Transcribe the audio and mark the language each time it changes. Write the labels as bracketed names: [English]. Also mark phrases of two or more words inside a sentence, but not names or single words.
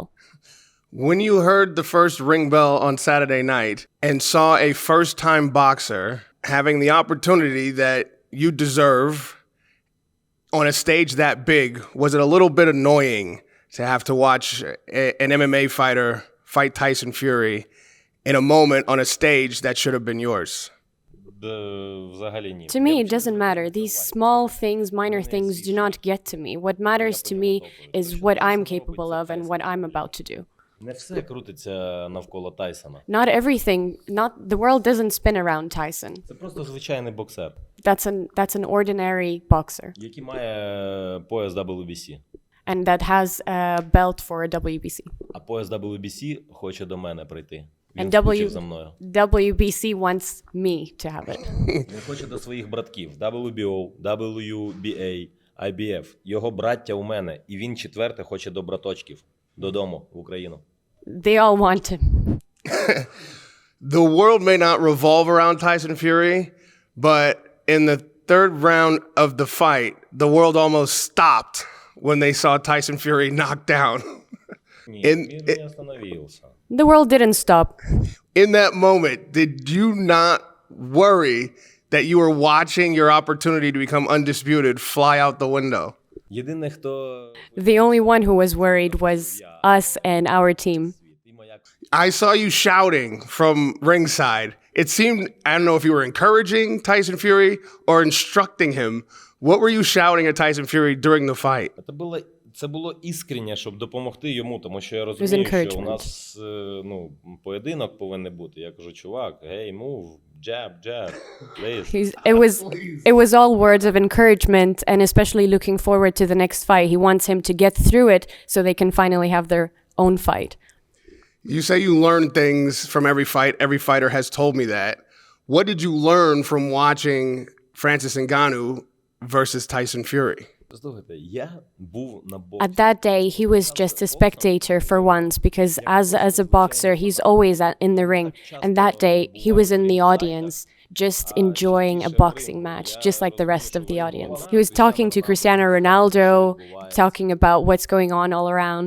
[English] When you heard the first ring bell on Saturday night and saw a first-time boxer having the opportunity that you deserve on a stage that big, was it a little bit annoying to have to watch an MMA fighter fight Tyson Fury in a moment on a stage that should have been yours? [Ukrainian] взагалі ні. [English] To me, it doesn't matter. These small things, minor things do not get to me. What matters to me is what I'm capable of and what I'm about to do. [Ukrainian] Не все крутиться навколо Тайсона. [English] Not everything, the world doesn't spin around Tyson. [Ukrainian] Це просто звичайний боксер, [English] That's an ordinary boxer. [Ukrainian] який має пояс WBC. [English] And that has a belt for a WBC. [Ukrainian] А пояс WBC хоче до мене прийти. Він [English] And [Ukrainian] скучив за мною. [English] WBC wants me to have it. [Ukrainian] Він хоче до своїх братків. WBO, WBA, IBF. Його браття у мене. І він четверте хоче до браточків. Додому, в Україну. [English] They all want him. The world may not revolve around Tyson Fury, but in the third round of the fight, the world almost stopped when they saw Tyson Fury knocked down. [Ukrainian] Ні, він не остановився. [English] The world didn't stop. In that moment, did you not worry that you were watching your opportunity to become undisputed fly out the window? [Ukrainian] Єдине, хто... [English] The only one who was worried was us and our team. I saw you shouting from ringside. It seemed, I don't know if you were encouraging Tyson Fury or instructing him. What were you shouting at Tyson Fury during the fight? [Ukrainian] Це було іскренне, щоб допомогти йому, тому що я розумію, що у нас поєдинок повинен бути. Я кажу, чувак, [English] hey, move, jab, please. It was all words of encouragement and especially looking forward to the next fight. He wants him to get through it so they can finally have their own fight. You say you learn things from every fight. Every fighter has told me that. What did you learn from watching Francis Ngannou versus Tyson Fury? [Ukrainian] Слухайте, я був на [English] At that day, he was just a spectator for once because as a boxer, he's always in the ring. And that day, he was in the audience, just enjoying a boxing match, just like the rest of the audience. He was talking to Cristiano Ronaldo, talking about what's going on all around.